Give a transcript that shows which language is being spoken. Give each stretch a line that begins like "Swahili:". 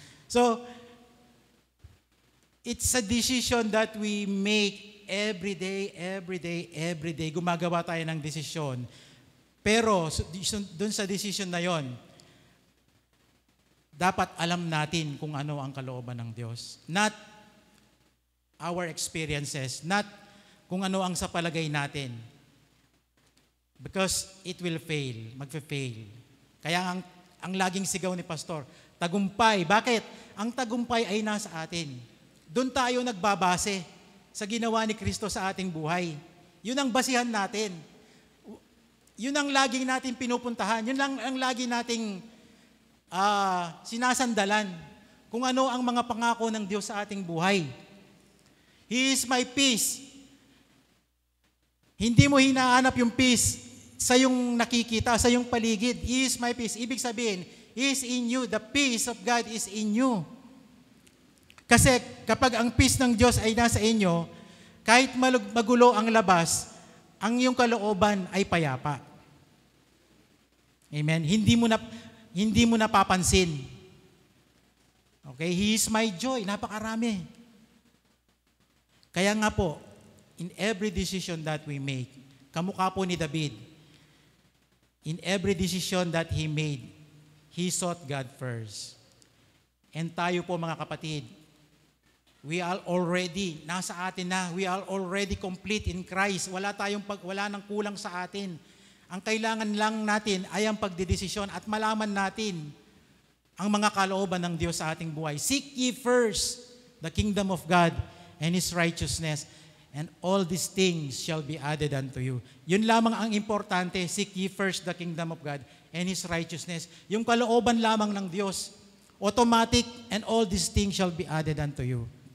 English: So, it's a decision that we make every day.
Filipino: Gumagawa tayo ng desisyon. Pero dun sa decision na yon, dapat alam natin kung ano ang kalooban ng Diyos.
English: Not our experiences, not
Filipino: kung ano ang sa palagay natin.
English: Because it will fail, magfe-fail.
Filipino: Kaya ang laging sigaw ni Pastor, tagumpay. Bakit? Ang tagumpay ay nasa atin. Doon tayo nagbabase sa ginawa ni Kristo sa ating buhay. Yun ang basihan natin. Yun ang laging natin pinupuntahan. Yun lang ang laging nating sinasandalan. Kung ano ang mga pangako ng Diyos sa ating buhay.
English: He is my peace.
Filipino: Hindi mo hinahanap yung peace sa yung nakikita, sa yung paligid. He is my peace. Ibig sabihin,
English: He is in you. The peace of God is in you.
Filipino: Kasi kapag ang peace ng Diyos ay nasa inyo, kahit magulo ang labas, ang iyong kalooban ay payapa. Amen? Hindi mo napapansin. Okay?
English: He is my joy.
Filipino: Napakarami. Kaya nga po,
English: in every decision that we make,
Filipino: kamukha po ni David,
English: in every decision that he made, he sought God first. And
Filipino: tayo po mga kapatid,
English: we are already,
Filipino: nasa atin na,
English: we are already complete in Christ.
Filipino: Wala nang kulang sa atin. Ang kailangan lang natin ay ang pagdedesisyon at malaman natin ang mga kalooban ng Diyos sa ating buhay.
English: Seek ye first the kingdom of God and His righteousness, and all these things shall be added unto you.
Filipino: Yun lamang ang importante,
English: seek ye first the kingdom of God and His righteousness.
Filipino: Yung kalooban lamang ng Diyos,
English: automatic, and all these things shall be added unto you.